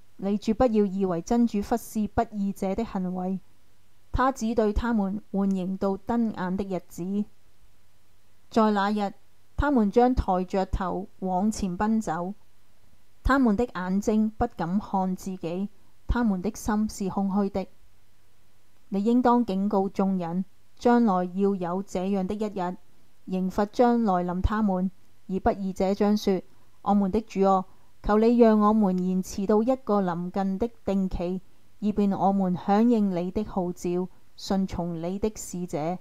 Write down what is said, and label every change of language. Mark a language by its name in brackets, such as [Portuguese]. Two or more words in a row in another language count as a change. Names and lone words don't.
[Chinese] 你絕不要以為真主忽視不義者的行為，他只對他們緩刑到瞪眼的日子。在那日，他們將抬着頭往前奔走，他們的眼睛不敢看自己，他們的心是空虛的。你應當警告眾人，將來要有這樣的一日，刑罰將來臨他們，而不義者將說：我們的主啊，求你讓我們延遲到一個臨近的定期，以便我們響應你的號召，順從你的使者。